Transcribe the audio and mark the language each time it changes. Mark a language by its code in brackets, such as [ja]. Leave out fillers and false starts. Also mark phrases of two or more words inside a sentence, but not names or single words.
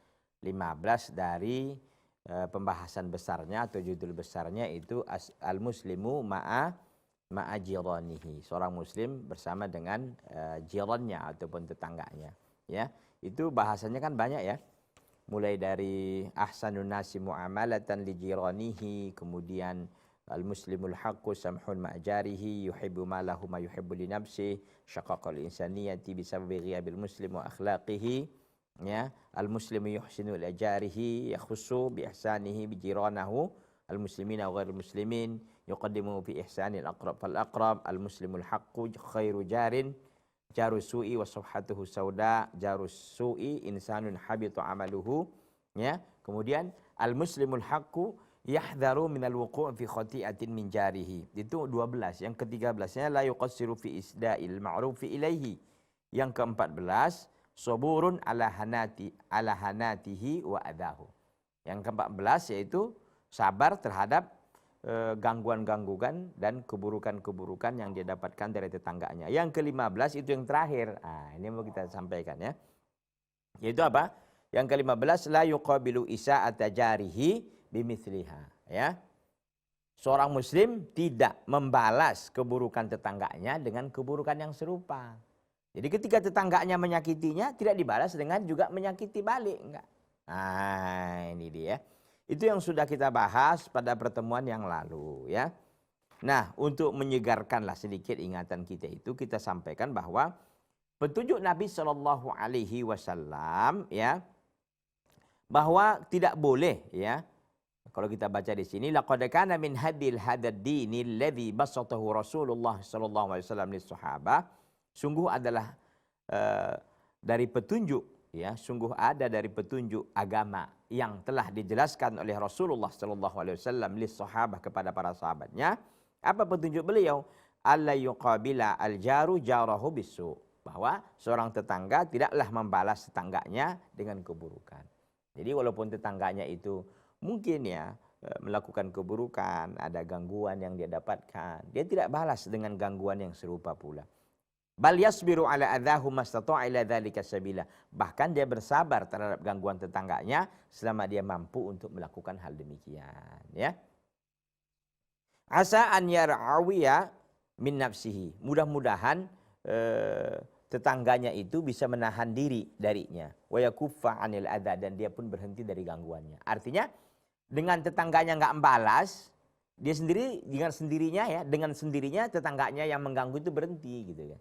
[id] 15 dari pembahasan besarnya atau judul besarnya itu [ar] المسلم مع جيرانه, [id] seorang muslim bersama dengan jirannya ataupun tetangganya ya. Itu bahasanya kan banyak ya, mulai dari [ar] أحسن الناس معاملة لجيرانه، kemudian المسلم الحق سمح مع جاره يحب له ما يحب لنفسه شقاق الإنسانية بسبب غياب المسلم وأخلاقه ya. المسلم يحسن إلى جاره يخص بإحسانه جيرانه المسلمين وغير المسلمين يقدم في الإحسان الأقرب فالأقرب. المسلم الحق خير جار جار السوء وصفحته سوداء جار السوء إنسان خبيث عمله ya. Kemudian المسلم الحق يحذر من الوقوع في خطيئة من جاره. [id] Itu 12. Yang ke-13-nya [ar] لا يقصر في إسداء المعروف إليه. [id] Yang ke-14 [ar] صبور على إهانته وأذاه. [id] Yang ke-14 yaitu sabar terhadap gangguan-gangguan dan keburukan-keburukan yang dia dapatkan dari tetangganya. Yang ke-15 itu yang terakhir. Nah, ini mau kita sampaikan ya. Yaitu apa? Yang ke-15 [ar] لا يقابل إساءة جاره بمثلها [id] ya. Seorang muslim tidak membalas keburukan tetangganya dengan keburukan yang serupa. Jadi ketika tetangganya menyakitinya tidak dibalas dengan juga menyakiti balik, enggak. Nah, ini dia. Itu yang sudah kita bahas pada pertemuan yang lalu ya. Nah, untuk menyegarkanlah sedikit ingatan kita itu, kita sampaikan bahwa petunjuk Nabi [ar] صلى الله عليه وسلم [id] ya, bahwa tidak boleh ya. Kalau kita baca di sini, [ar] لقد كان من هدي الدين الذي بسطه رسول الله صلى الله عليه وسلم للصحابة. [id] Sungguh adalah dari petunjuk ya, sungguh ada dari petunjuk agama yang telah dijelaskan oleh Rasulullah [ar] صلى الله عليه وسلم للصحابة [id] kepada para sahabatnya. Apa petunjuk beliau? [ar] ألا يقابل الجار جاره بسوء, [id] bahwa seorang tetangga tidaklah membalas tetangganya dengan keburukan. Jadi walaupun tetangganya itu mungkin ya melakukan keburukan, ada gangguan yang dia dapatkan, dia tidak balas dengan gangguan yang serupa pula. [ar] بل يصبر على أذاه ما استطاع إلى ذلك سبيلا. [id] Bahkan dia bersabar terhadap gangguan tetangganya selama dia mampu untuk melakukan hal demikian ya. [ar] عسى أن يرعوي من نفسه. [id] Mudah-mudahan tetangganya itu bisa menahan diri darinya. [ar] ويكف عن الأذى, [id] dan dia pun berhenti dari gangguannya. Artinya dengan tetangganya enggak membalas, dia sendiri dengan sendirinya ya, dengan sendirinya tetangganya yang mengganggu itu berhenti gitu ya.